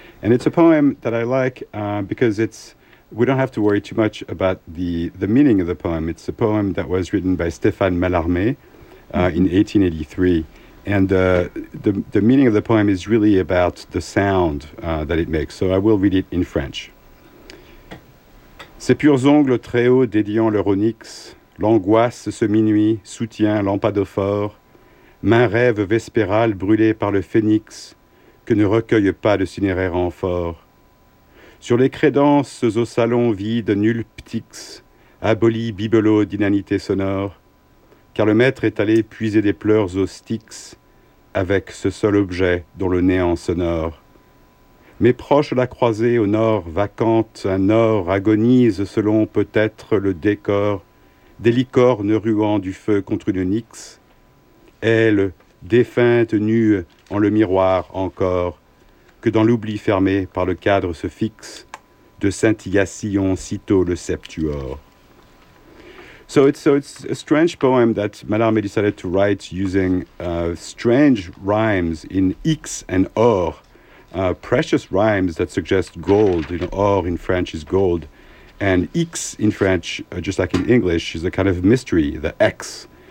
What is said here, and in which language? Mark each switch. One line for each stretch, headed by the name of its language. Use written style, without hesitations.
English: And it's a poem that I like because it's, we don't have to worry too much about the meaning of the poem. It's a poem that was written by Stéphane Mallarmé in 1883. And the meaning of the poem is really about the sound that it makes. So I will read it in French.
French: Ces purs ongles très hauts dédiant leur onyx, l'angoisse ce minuit soutient l'ampadophore, main rêve vespérale brûlée par le phénix que ne recueille pas de cinéraire amphore. Sur les crédences au salon vide nul ptix, aboli bibelot d'inanité sonore, car le maître est allé puiser des pleurs au styx avec ce seul objet dont le néant sonore. Mes proches la croisée au nord vacante, un or agonise selon peut-être le décor des licornes ruant du feu contre une nyx, elle, défunte nue en le miroir encore, que dans l'oubli fermé par le cadre se fixe, de scintillation sitôt le septuor.
English: So it's a strange poem that Mallarmé decided to write using strange rhymes in X and or, precious rhymes that suggest gold. You know, or in French is gold, and X in French, just like in English, is a kind of mystery, the X.